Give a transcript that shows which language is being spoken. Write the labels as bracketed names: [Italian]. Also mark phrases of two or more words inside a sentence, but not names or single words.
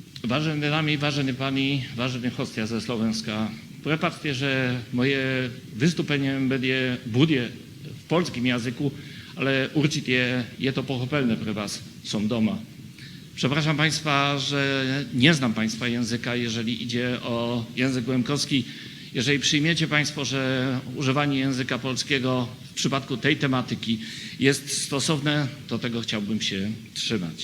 [Slovak] Vážené dámy, vážení páni, vážení hostia ze Slovenska, prepáčte, že moje [Polish] wystąpienie bude w polskim języku, [Slovak] ale určitě je to pochopelne pre was, są doma. [Polish] Przepraszam Państwa, że nie znam Państwa języka, jeżeli idzie o język łemkowski. Jeżeli przyjmiecie Państwo, że używanie języka polskiego w przypadku tej tematyki jest stosowne, to tego chciałbym się trzymać.